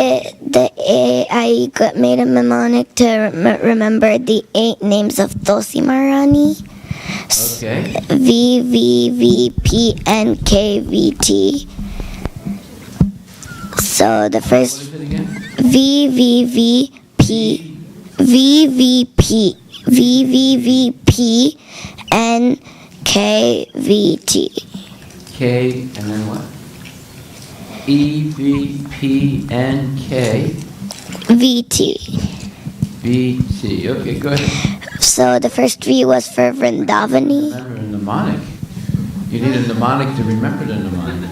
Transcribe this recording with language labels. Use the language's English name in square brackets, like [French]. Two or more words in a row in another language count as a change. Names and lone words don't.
[English] I made a mnemonic to remember the 8 names of Tulsi Maharani. Okay. V, V, V, P, N, K, V, T. So the first What is it again? V, V, V, P, V, V, P, V, V, V, P, N, K, V, T. K, and then what? E, V, P, N, K, V, T. B, T. Okay, go ahead. So the first V was for Vrindavani. Remember a mnemonic. You need a mnemonic to remember the mnemonic.